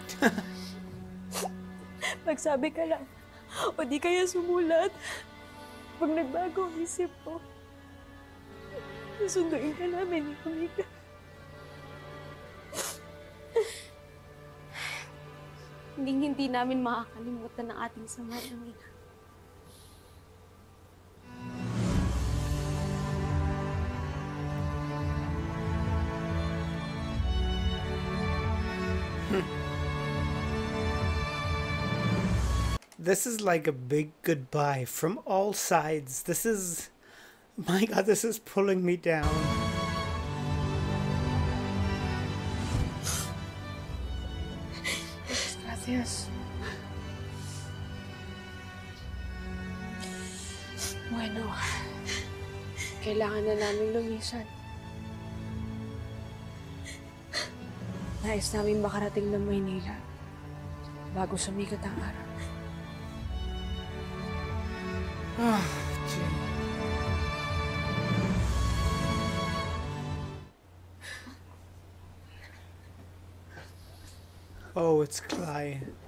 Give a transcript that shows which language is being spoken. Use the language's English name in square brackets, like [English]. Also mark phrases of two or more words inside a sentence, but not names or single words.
[Filipino] Magsabi ka lang. O di kaya sumulat. Pag nagbago ang isip ko, susunduin ka namin ni Kumika. Hindi namin makakalimutan ang ating samahan, ina. [English] This is like a big goodbye from all sides. This is... My God, this is pulling me down. [Filipino] Gracias. Bueno, kailangan na namin lumisan. Nais namin makarating ng Maynila bago sumikat ang araw. [English] Oh, it's Cly.